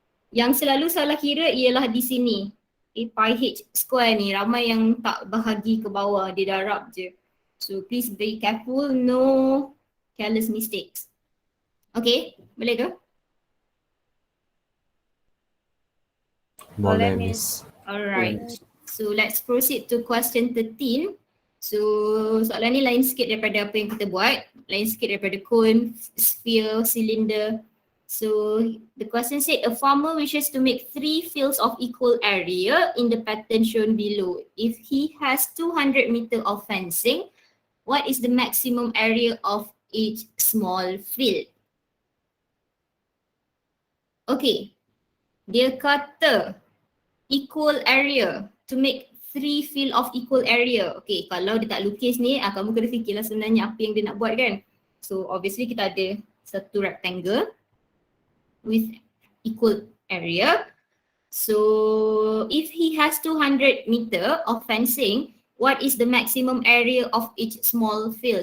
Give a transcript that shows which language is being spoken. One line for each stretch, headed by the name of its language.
Malay: Yang selalu salah kira ialah di sini. Okay, pi h square ni, ramai yang tak bahagi ke bawah, dia darab je.
English: So please be careful, no careless mistakes.
Malay: Okay, boleh ke? Boleh, Miss.
English: Alright, so let's proceed to question 13.
Malay: So soalan ni lain sikit daripada apa yang kita buat. Lain sikit daripada cone, sphere, cylinder.
English: So the question said a farmer wishes to make 3 fields of equal area in the pattern shown below. If he has 200 meter of fencing, what is the maximum area of each small field? Okay,
Malay: dia kata
English: equal area, to make 3 field of equal area.
Malay: Okay, kalau dia tak lukis ni, kamu kena fikirlah sebenarnya apa yang dia nak buat kan.
English: So obviously
Malay: kita ada satu
English: rectangle with equal area. So if he has 200 meter of fencing, what is the maximum area of each small field?